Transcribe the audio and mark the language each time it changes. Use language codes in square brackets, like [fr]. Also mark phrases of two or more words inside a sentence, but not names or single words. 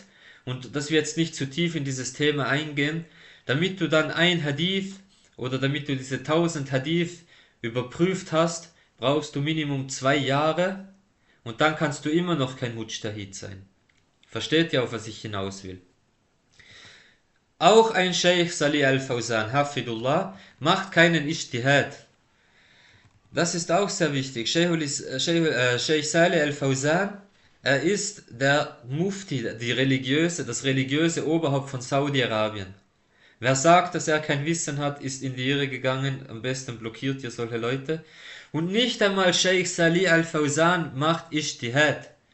[de] Und dass wir jetzt nicht zu tief in dieses Thema eingehen, damit du dann ein Hadith oder damit du diese 1000 Hadith überprüft hast, brauchst du Minimum 2 Jahre und dann kannst du immer noch kein Mujtahid sein. Versteht ihr, auf was ich hinaus will? Auch ein Sheikh Salih al-Fawzan, Hafidullah, macht keinen Ijtihad. Das ist auch sehr wichtig. Sheikh Salih al-Fawzan, er ist der Mufti, das religiöse Oberhaupt von Saudi-Arabien. Wer sagt, dass er kein Wissen hat, ist in die Irre gegangen. Am besten blockiert ihr solche Leute. Und nicht einmal Sheikh Salih al-Fawzan macht Ijtihad.